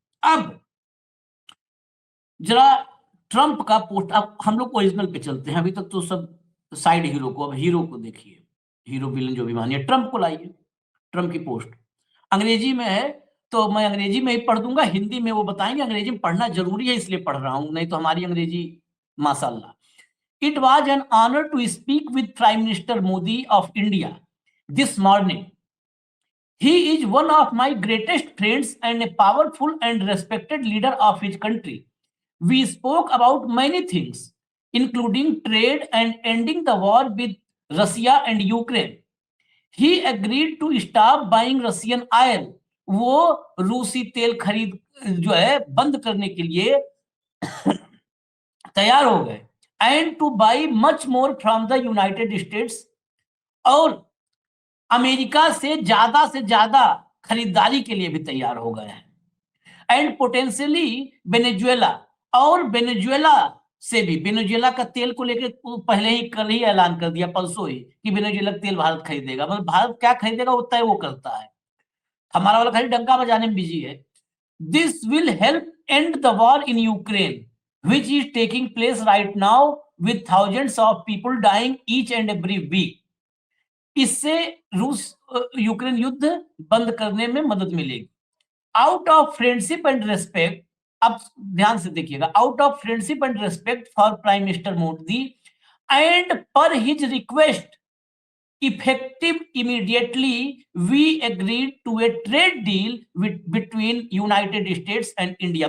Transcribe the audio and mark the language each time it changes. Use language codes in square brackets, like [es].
[hi] अब जरा ट्रंप का पोस्ट, अब हम लोग ओरिजिनल पे चलते हैं, अभी तक तो सब साइड हीरो को, अब हीरो को देखिए, हीरो विलन जो भी मानिए, ट्रंप को लाइए। ट्रंप की पोस्ट अंग्रेजी में है तो मैं अंग्रेजी में ही पढ़ दूंगा, हिंदी में वो बताएंगे, अंग्रेजी में पढ़ना जरूरी है इसलिए पढ़ रहा हूं, नहीं तो हमारी अंग्रेजी माशाल्लाह। [en] It was an honor to speak with Prime Minister Modi of India this morning. He is one of my greatest friends and a powerful and respected leader of his country. We spoke about many things, including trade and ending the war with Russia and Ukraine. He agreed to stop buying Russian oil. [hi] वो रूसी तेल खरीद जो है बंद करने के लिए तैयार हो गए। [en] And to buy much more from the United States, [hi] और अमेरिका से ज्यादा खरीदारी के लिए भी तैयार हो गए हैं। [en] and potentially [hi] वेनेजुएला, और वेनेजुएला से भी, वेनेजुएला का तेल को लेकर पहले ही कल ही ऐलान कर दिया, परसों ही, कि वेनेजुएला तेल भारत खरीदेगा। मतलब भारत क्या खरीदेगा वो तय वो करता है, हमारा वाला खाली डंका बजाने में बिजी है। [en] This will help end the war in Ukraine which is taking place right now with thousands of people dying each and every week. [hi] इससे रूस यूक्रेन युद्ध बंद करने में मदद मिलेगी। [en] out of friendship and respect, [hi] अब ध्यान से देखिएगा, [en] Out of friendship and respect for prime minister Modi and per his request effective immediately, we agreed to a trade deal between United States and India.